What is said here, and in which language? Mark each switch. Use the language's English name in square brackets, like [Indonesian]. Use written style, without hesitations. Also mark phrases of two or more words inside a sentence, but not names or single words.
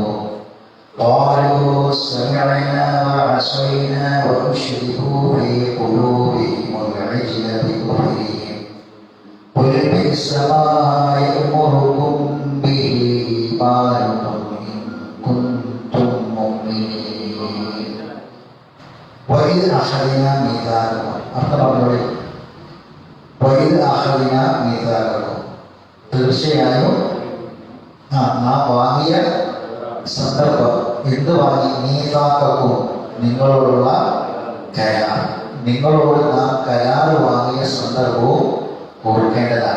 [Arabic] قالوا سمعنا وعصينا وأشركوا في قلوبهم العجل بكفرهم قل بئس ما يأمركم به إيمانكم إن كنتم مؤمنين. وإذ أخذنا ميثاقكم. وإذ أخذنا ميثاقكم, [Malayalam] തീർച്ചയായും നാം വാങ്ങിയ സന്ദർഭം. എന്ത് വാങ്ങി? മീസാഖക്കും, നിങ്ങളോടുള്ള കരാർ. നിങ്ങളോട് നാം കരാർ വാങ്ങിയ സന്ദർഭവും ഓർക്കേണ്ടതാണ്.